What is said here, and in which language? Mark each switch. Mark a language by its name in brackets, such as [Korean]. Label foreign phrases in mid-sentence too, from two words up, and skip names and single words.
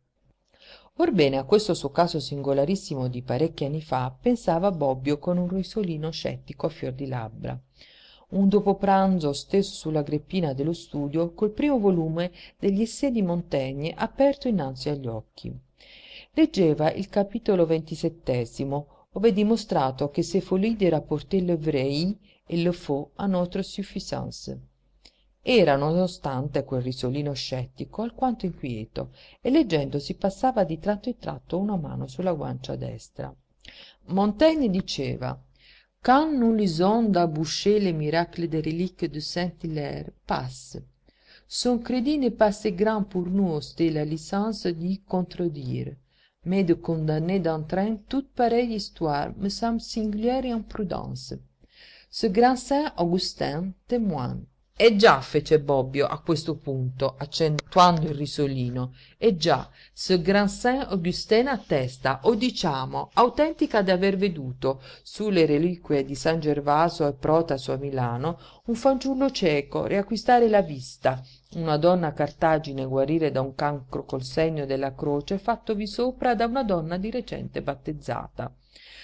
[Italian] Orbene, a questo suo caso singolarissimo di parecchi anni fa pensava Bobbio con un risolino scettico a fior di labbra. Un dopopranzo steso sulla greppina dello studio col primo volume degli Essai di Montaigne aperto innanzi agli occhi. Leggeva il capitolo 27, ove è dimostrato che [French] ces folies de rapporter le vrai et le faux à notre suffisance. [Italian] Era, nonostante quel risolino scettico, alquanto inquieto, e leggendo si passava di tratto in tratto una mano sulla guancia destra. Montaigne diceva: [French] quand nous lisons d'Aboucher les miracles des reliques de Saint-Hilaire, passe. Son crédit n'est pas assez grand pour nous oster la licence d'y contredire, mais de condamner d'entrain toute pareille histoire me semble singulière et imprudence. Ce grand saint Augustin témoigne. [Italian] E già, fece Bobbio a questo punto, accentuando il risolino, e già, [French] ce grand saint Augustin [Italian] attesta, o diciamo, autentica d'aver veduto, sulle reliquie di San Gervaso e Protaso a Milano, un fanciullo cieco riacquistare la vista, una donna a Cartagine guarire da un cancro col segno della croce fattovi sopra da una donna di recente battezzata.